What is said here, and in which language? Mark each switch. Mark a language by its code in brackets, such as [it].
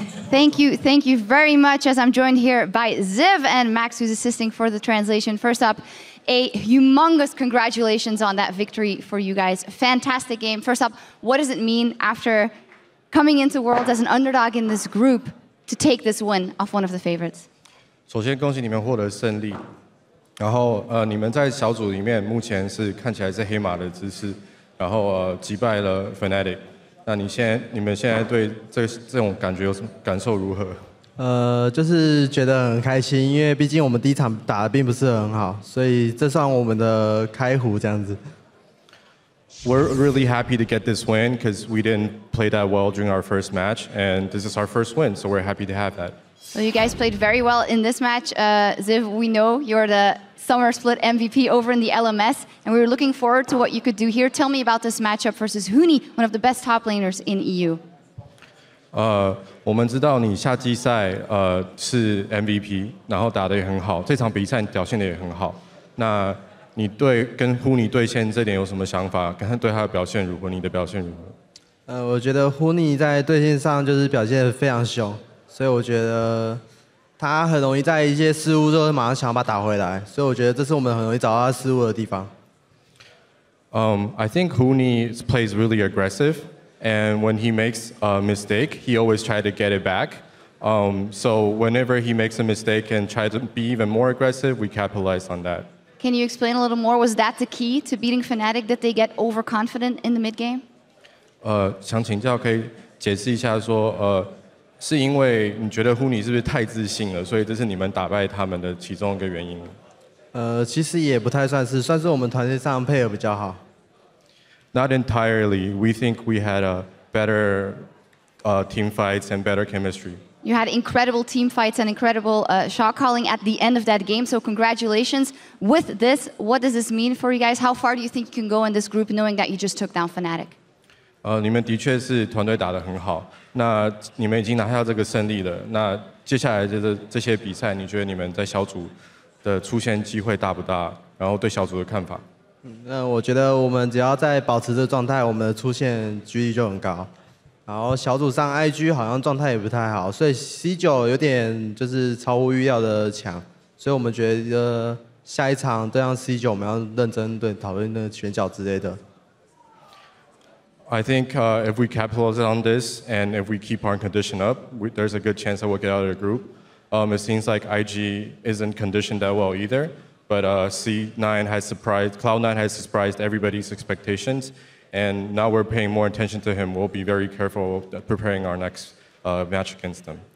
[en] Thank you very much, as I'm joined here by Ziv and Max, who's assisting for the translation. First up, a humongous congratulations on that victory for you guys. Fantastic game. First up, what does it mean after coming into Worlds as an underdog in this group to take this win off one of the favorites? [zh] 首先恭喜你们获得胜利。然后你们在小组里面目前是看起来是黑马的姿势，然后击败了 Fnatic。那你们现在对这种感觉有什么感受如何？就是觉得很开心，因为毕竟我们第一场打得并不是很好，所以这算我们的开壶这样子。 [en] We're really happy to get this win because we didn't play that well during our first match, and this is our first win, so we're happy to have that. Well, you guys played very well in this match. Ziv, we know you're the Summer Split MVP over in the LMS, and we were looking forward to what you could do here. Tell me about this matchup versus Huni, one of the best top laners in EU. [zh] 我们知道你夏季赛是 MVP， 然后打得也很好，这场比赛表现得也很好。那你跟 Huni 对线这点有什么想法？跟他对他的表现如何？你的表现如何？我觉得 Huni 在对线上就是表现得非常凶，所以我觉得他很容易在一些失误之后马上想要把它打回来，所以我觉得这是我们很容易找到他失误的地方。 [en] I think Huni plays really aggressive, and when he makes a mistake, he always tries to get it back. So whenever he makes a mistake and tries to be even more aggressive, we capitalize on that. Can you explain a little more? Was that the key to beating Fnatic, that they get overconfident in the mid game? [zh] 想请教，可以解释一下说，是因为你觉得 Huni 是不是太自信了，所以这是你们打败他们的其中一个原因？其实也不太算是，算是我们团队上配合比较好。 [en] Not entirely. We think we had a better team fights and better chemistry. You had incredible team fights and incredible shot calling at the end of that game, so congratulations. With this, what does this mean for you guys? How far do you think you can go in this group knowing that you just took down Fnatic? [zh] 你们的确是团队打得很好，那你们已经拿下这个胜利了。那接下来这些比赛，你觉得你们在小组的出现机会大不大？然后对小组的看法？那我觉得我们只要在保持这个状态，我们的出现几率就很高。然后小组上 IG 好像状态也不太好，所以 C9 有点就是超乎预料的强，所以我们觉得下一场对上 C9 我们要认真讨论那个选角之类的。 [en] I think if we capitalize on this and if we keep our condition up, there's a good chance that we'll get out of the group. It seems like IG isn't conditioned that well either, but C9 has surprised, Cloud9 has surprised everybody's expectations, and now we're paying more attention to him. We'll be very careful preparing our next match against them.